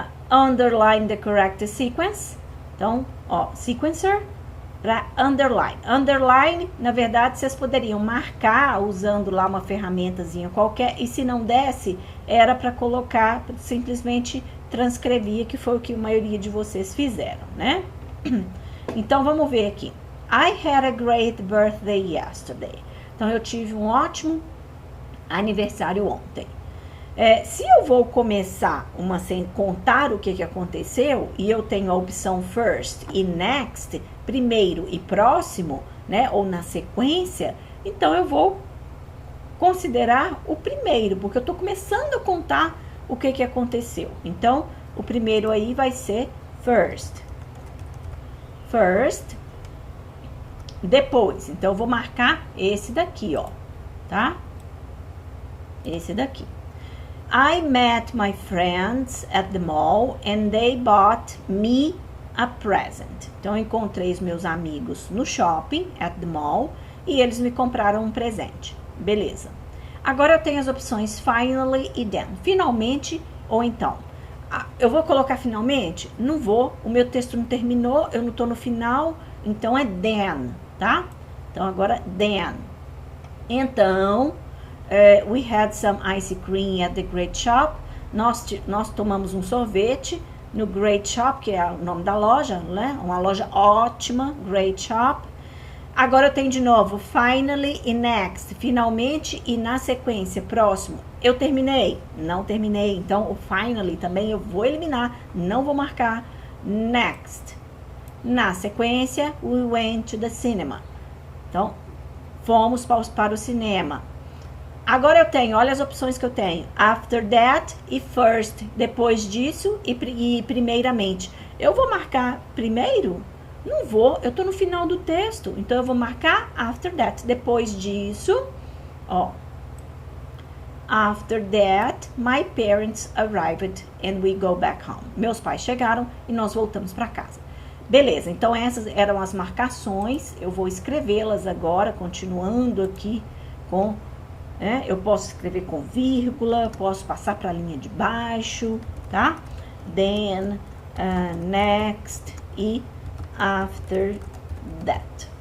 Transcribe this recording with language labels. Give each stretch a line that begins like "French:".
English: Underline the correct sequence.
Portuguese: Então, ó, sequencer para underline. Underline, na verdade, vocês poderiam marcar usando lá uma ferramentazinha qualquer, e se não desse, era para colocar, simplesmente transcrevia, que foi o que a maioria de vocês fizeram, né? Então, vamos ver aqui.
English: I had a great birthday yesterday.
Portuguese: Então, eu tive um ótimo aniversário ontem. Se eu vou começar sem contar o que aconteceu, e eu tenho a opção first e next, primeiro e próximo, né, ou na sequência, então eu vou considerar o primeiro, porque eu estou começando a contar o que aconteceu. Então, o primeiro aí vai ser first. First. Depois, então eu vou marcar esse daqui, ó, tá? Esse daqui.
English: I met my friends at the mall and they bought me a present.
Portuguese: Então, eu encontrei os meus amigos no shopping,
English: at the mall,
Portuguese: e eles me compraram um presente. Beleza. Agora, eu tenho as opções finally e then. Finalmente ou então. Eu vou colocar finalmente? Não vou. O meu texto não terminou, eu não tô no final, então é then, tá? Então, agora, then. Então...
English: we had some ice cream at the Great Shop.
Portuguese: Nós tomamos um sorvete no Great Shop, que é o nome da loja, né? Uma loja ótima, Great Shop. Agora eu tenho de novo finally e next, finalmente e na sequência, próximo. Eu terminei? Não terminei. Então, o finally também eu vou eliminar, não vou marcar. Next. Na sequência,
English: we went to the cinema.
Portuguese: Então, fomos para o cinema. Agora eu tenho, olha as opções que eu tenho. After that e first. Depois disso e primeiramente. Eu vou marcar primeiro? Não vou, eu tô no final do texto. Então, eu vou marcar after that. Depois disso, ó. After that,
English: my parents arrived and we go back home.
Portuguese: Meus pais chegaram e nós voltamos para casa. Beleza, então essas eram as marcações. Eu vou escrevê-las agora, continuando aqui com... eu posso escrever com vírgula, posso passar para a linha de baixo, tá?
English: Then, next e after that.